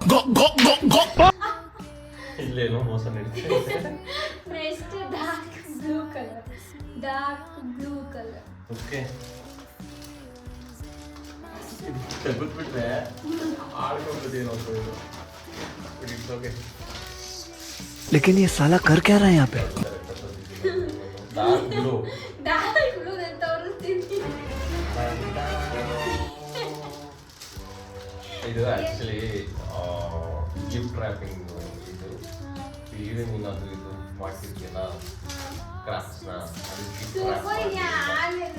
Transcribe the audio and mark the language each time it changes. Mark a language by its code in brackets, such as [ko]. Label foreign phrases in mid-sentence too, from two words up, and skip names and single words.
[kn] ಇಲ್ಲೇನೋ ಮೋಸ ನಡೀತಿದೆ [en] next dark blue colour [kn] ಓಕೆ ತೆಗೆದ್ಬಿಟ್ರೆ ಆಡ್ಕೊಂಡ್ಬಿಟ್ಟೇನೋ ಇದು [en] it's okay [hi] लेकिन ये साला कर क्या रहा है यहाँ पे [en] dark blue [kn] ನಾನು ತೋರಿಸ್ತೀನಿ ಇದು [en] actually gift wrapping [kn] ಇದು ಈವನ್ ನೀನು ಅದು ಇದು ಮಾಡ್ತಿರ್ತೀಯಲ್ಲ ಕ್ರಾಫ್ಟ್ಸ್ನ ಅದು [en] gift wrap